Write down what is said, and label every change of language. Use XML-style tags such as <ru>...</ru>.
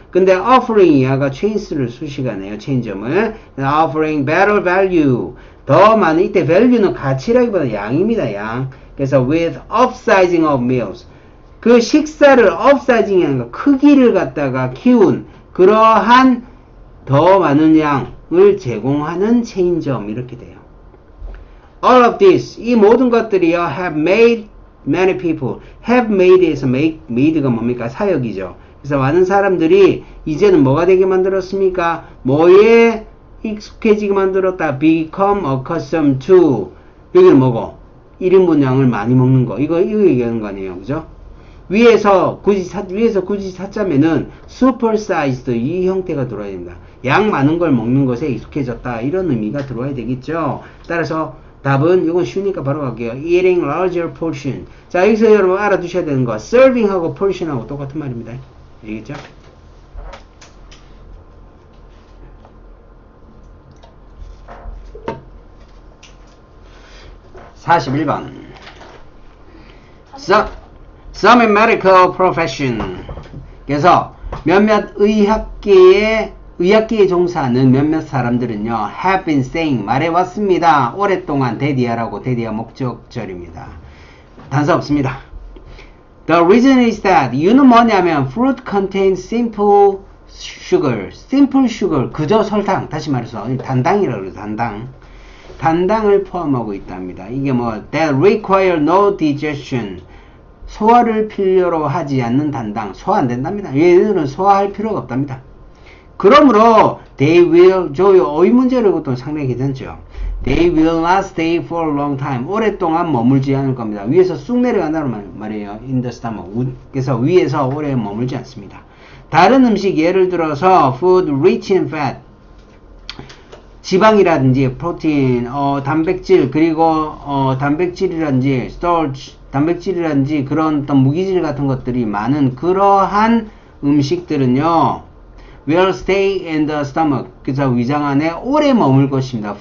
<ko>근데 offering 이하가 체인스를 수식하네요. 체인점을</ko> <en>offering better value</en> <ko>더 많은 이때 value는 가치라기보다 양입니다. 양. 그래서</ko> <en>with upsizing of meals</en> <ko>그 식사를 upsizing 하는 거 크기를 갖다가 키운 그러한 더 많은 양을 제공하는 체인점 이렇게 돼요.</ko> <en>All of this</en> <ko>이 모든 것들이요</ko> <en>have made many people have made에서 made가 뭡니까?</en> <ko>사역이죠. 그래서 많은 사람들이 이제는 뭐가 되게 만들었습니까? 뭐에 익숙해지게 만들었다.</ko> <en>become accustomed to</en> <ko>여기는 뭐고? 1인분 양을 많이 먹는 거 이거 얘기하는 거 아니에요. 그죠? 위에서 굳이 찾자면은 supersized 이 형태가 들어야 됩니다. 양 많은 걸 먹는 것에 익숙해졌다 이런 의미가 들어야 되겠죠. 따라서 답은 이건 쉬우니까 바로 갈게요.</ko> <en>eating larger portion.</en> <ko>자 여기서 여러분 알아두셔야 되는 거 serving하고 portion하고 똑같은 말입니다. 알겠죠?</ko> <en>(41번) Some in medical profession.</en> <ko>그래서 몇몇 의학계에 종사하는 몇몇 사람들은요,</ko> <en>have been saying,</en> <ko>말해왔습니다. 오랫동안 대디하라고, 대디하 목적절입니다. 단서 없습니다.</ko> <en>The reason is that,</en> <ko>이유는 뭐냐면,</ko> <en>fruit contains simple sugar, simple sugar,</en> <ko>그저 설탕, 다시 말해서, 단당이라고 그래요, 단당. 단당을 포함하고 있답니다. 이게 뭐,</ko> <en>that require no digestion.</en> <ko>소화를 필요로 하지 않는 단당, 소화 안 된답니다. 얘들은 소화할 필요가 없답니다. 그러므로</ko> <en>they will,</en> <ko>저 어휘 문제를 것도 상당히 괜찮죠.</ko> <en>They will not stay for a long time.</en> <ko>오랫동안 머물지 않을 겁니다. 위에서 쑥 내려간다는 말이에요.</ko> <en>In the stomach.</en> <ko>그래서 위에서 오래 머물지 않습니다. 다른 음식 예를 들어서</ko> <en>food rich in fat.</en> <ko>지방이라든지 프로틴, 단백질 그리고 단백질이라든지 starch, 단백질이라든지 그런 어떤 무기질 같은 것들이 많은 그러한 음식들은요</ko> <en>will stay in the stomach</en> <ko>그래서 위장 안에 오래 머물 것입니다.</ko>